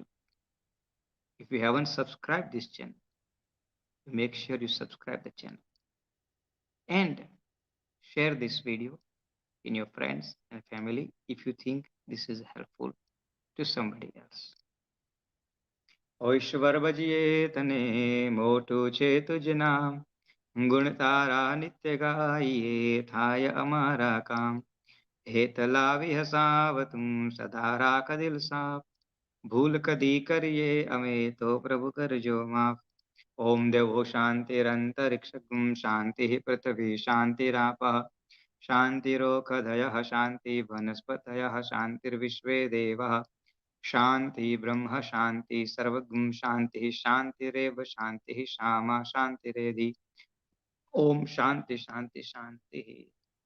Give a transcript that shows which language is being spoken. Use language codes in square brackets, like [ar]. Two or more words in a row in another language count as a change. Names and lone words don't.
[en] If you haven't subscribed this channel, make sure you subscribe the channel and share this video in your friends and family if you think this is helpful to somebody else. [gu] O ઈશ્વર ભજીએ તને મોટું છે તુજ નામ ગુણ તારા નિત્ય ગાઈએ થાય અમારા કામ હેત લાવી હસાવતું સદા રાખ દિલ સાફ ભૂલ કદી કરીએ અમે તો પ્રભુ કરજો માફ [sa] ઓમ દેવો શાંતિરંતરિક્ષકું શાંતિ પૃથ્વી શાંતિરાપઃ शान्तिरोषधयः शान्ति वनस्पतयः शान्तिर्विश्वे देवः शान्ति ब्रह्म शान्ति सर्वगुं शान्तिः शान्तिरेव शान्तिः श्यामा शान्तिरेधि ओम शांति शांति शांति।